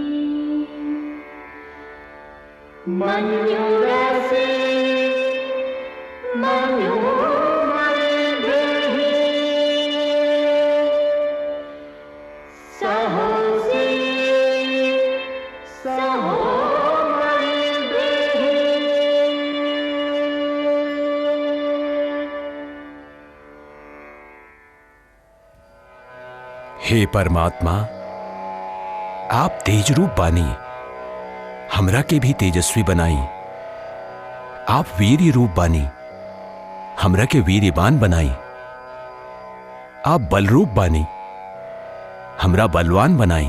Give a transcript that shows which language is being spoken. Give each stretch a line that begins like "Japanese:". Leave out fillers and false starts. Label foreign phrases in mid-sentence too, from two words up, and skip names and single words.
Sanskrit: मन्युरसि मन्युमयी देहि, सहोसि सहोमयी देहि।
Bhojpuri: हे परमात्मा, आप तेज रूप बानी, हमरा के भी तेजस्वी बनाई। आप वीर्य रूप बानी, हमरा के वीर्यवान बनाई। आप बल रूप बानी, हमरा बलवान बनाई।